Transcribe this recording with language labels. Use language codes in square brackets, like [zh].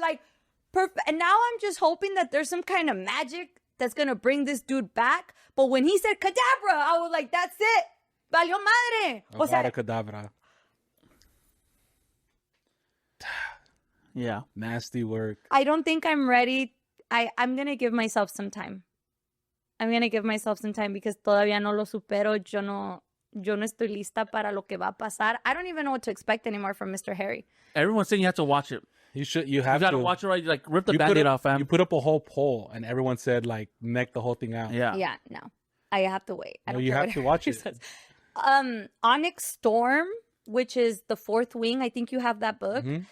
[en] Like, perfect. And now I'm just hoping that there's some kind of magic that's going to bring this dude back. But when he said cadabra, I was like, that's it. [es] Valió madre. [en] Cadabra. Yeah. Nasty work. I don't think I'm ready. I'm going to give myself some time. Because [es] todavía no lo supero. Yo no estoy lista para lo que va a pasar. [en] I don't even know what to expect anymore from Mr. Harry. Everyone's saying you have to watch it. You have to watch it, right? Like, rip the Band-Aid off, fam. You put up a whole poll and everyone said like neck the whole thing out. Yeah, no. I have to wait. You have to watch it. Onyx Storm, which is the Fourth Wing. I think you have that book. Mm-hmm.